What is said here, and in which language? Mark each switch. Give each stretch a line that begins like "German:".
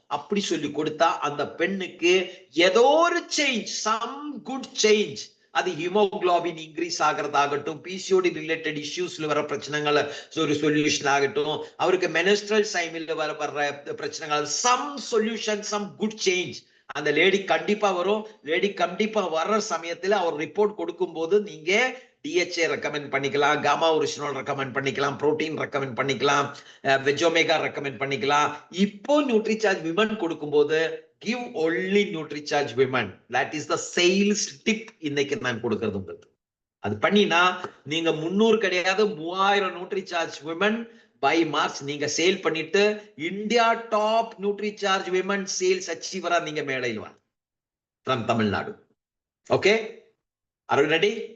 Tamil: அப்படி சொல்லி கொடுத்தா அந்த பெண்ணுக்கு ஏதோ ஒரு சேஞ்ச், சம் குட் சேஞ்ச், அது ஹீமோகுளோபின் இன்க்ரீஸ் ஆகிறதாகட்டும், பிசிஓடி ரிலேட்டட் இஷ்யூஸ்ல வர பிரச்சனைகள் ஒரு சொல்யூஷன் ஆகட்டும், அவருக்கு மெனிஸ்ட்ரல் டைமில் வர்ற பிரச்சனைகள், some solution, some good change அந்த லேடி கண்டிப்பா வரும். லேடி கண்டிப்பா வர்ற சமயத்துல அவர் ரிப்போர்ட் கொடுக்கும் போது நீங்க டிஹெச்ஏ ரெக்கமெண்ட் பண்ணிக்கலாம், காமா ஒரிஜினல் ரெக்கமெண்ட் பண்ணிக்கலாம், புரோட்டீன் ரெக்கமெண்ட் பண்ணிக்கலாம், வெஜ் ஒமேகா ரெக்கமெண்ட் பண்ணிக்கலாம். இப்போ நியூட்ரிசார்ஜ் விமன் கொடுக்கும்போது
English: give only NutriCharge women. That is the sales tip
Tamil: இன்னைக்கு நான் கொடுக்கிறது உங்களுக்கு. அது பண்ணினா நீங்க 300 கிடையாது 3000 NutriCharge women by March நீங்க சேல் பண்ணிட்டு India top NutriCharge women sales அச்சீவரா நீங்க மேடையில் வாங்க from Tamil Nadu.
English: Okay, are you ready?